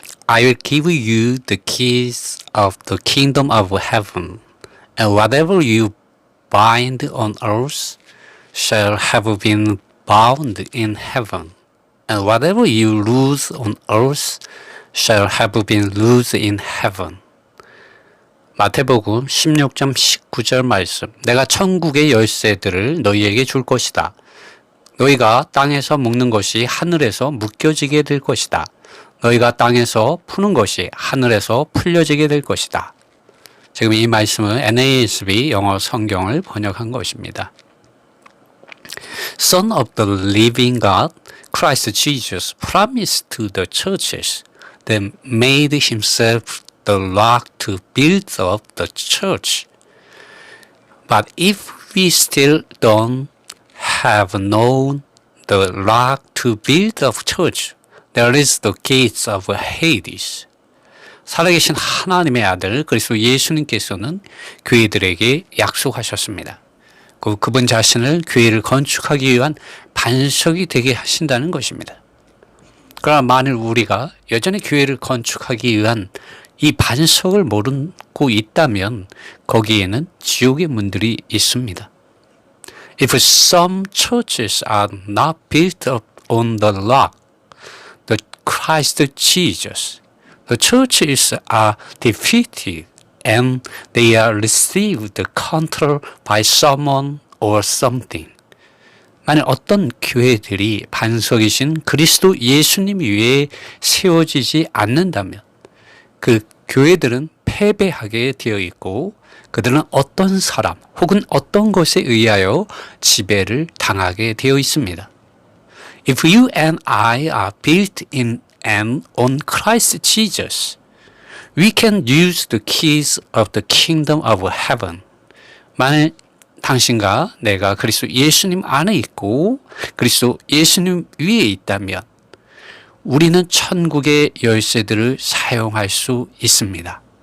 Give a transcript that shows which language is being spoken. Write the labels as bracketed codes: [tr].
[en] I will give you the keys of the kingdom of heaven, and whatever you bind on earth shall have been bound in heaven, and whatever you loose on earth shall have been loosed in heaven. [ko] 마태복음 16장 19절 말씀. 내가 천국의 열쇠들을 너희에게 줄 것이다. 너희가 땅에서 묶는 것이 하늘에서 묶여지게 될 것이다. 너희가 땅에서 푸는 것이 하늘에서 풀려지게 될 것이다. 지금 이 말씀은 NASB 영어 성경을 번역한 것입니다. [en] Son of the living God, Christ Jesus promised to the churches that made himself the rock to build up the church. But if we still don't have known the rock to build up church, there is the gates of Hades. [ko] 살아계신 하나님의 아들 그리스도 예수님께서는 교회들에게 약속하셨습니다. 그분 자신을 교회를 건축하기 위한 반석이 되게 하신다는 것입니다. 그러나 만일 우리가 여전히 교회를 건축하기 위한 이 반석을 모르고 있다면 거기에는 지옥의 문들이 있습니다. [en] If some churches are not built up on the rock, the Christ Jesus, the churches are defeated and they are received control by someone or something. [ko] 만약 어떤 교회들이 반석이신 그리스도 예수님 위에 세워지지 않는다면 그 교회들은 패배하게 되어 있고 그들은 어떤 사람 혹은 어떤 것에 의하여 지배를 당하게 되어 있습니다. [en] If you and I are built in and on Christ Jesus, we can use the keys of the kingdom of heaven. [ko] 만일 당신과 내가 그리스도 예수님 안에 있고 그리스도 예수님 위에 있다면 우리는 천국의 열쇠들을 사용할 수 있습니다.